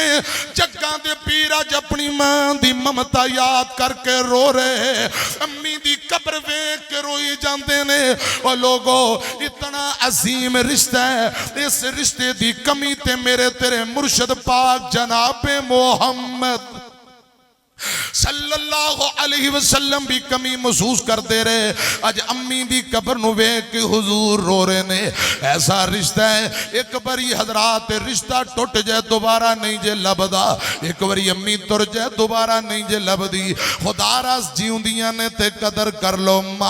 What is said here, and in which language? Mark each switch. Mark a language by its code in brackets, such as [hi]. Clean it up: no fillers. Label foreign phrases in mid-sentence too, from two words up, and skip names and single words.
[pa] جگاں دے پیر اج اپنی ماں دی ممتا یاد کر کے رو رہے. امی دی قبر ویکھ کے روئی جاتے نے. [ur] اور لوگو اتنا عظیم رشتہ ہے. [pa] اس رشتے دی کمی تے میرے تیرے مرشد پاک جنابِ محمد [ar] صلى الله عليه وسلم [pa] بھی کمی محسوس کرتے رہے. اج امی دی قبر نوں ویکھ کے حضور رو رہے نے. ایسا رشتہ ہے اک باری حضرات رشتہ ٹٹ جائے دوبارہ نہیں جے لبھدا. اک باری امی ٹر جائے دوبارہ نہیں جے لبھدی. خدا رس جیوندیاں نے تے قدر کر لو.